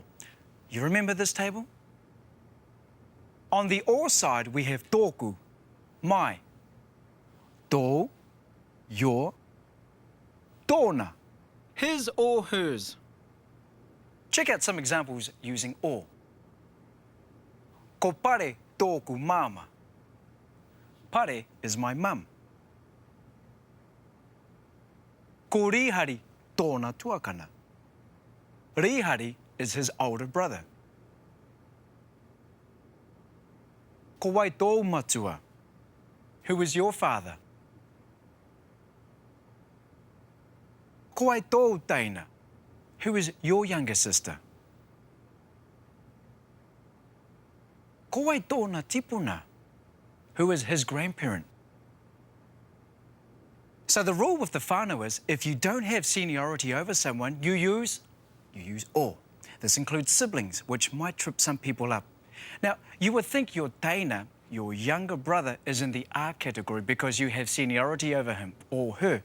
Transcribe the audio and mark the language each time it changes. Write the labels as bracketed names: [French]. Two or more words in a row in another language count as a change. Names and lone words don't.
[English] You remember this table? On the or side, we have tōku, my, tō, your, tōna, his or hers. Check out some examples using or. [Māori] Ko pare tōku māma. [English] Pare is my mum. [Māori] Ko rihari tōna tuakana. [English] Rihari is his older brother. [Māori] Ko wai tō matua. [English] Who is your father? [Māori] Ko wai tō taina. [English] Who is your younger sister? [Māori] Ko wai tōna tipuna. [English] Who is his grandparent? So the rule with the whānau is if you don't have seniority over someone, you use or. This includes siblings, which might trip some people up. Now, you would think your taina, your younger brother, is in the R category because you have seniority over him or her.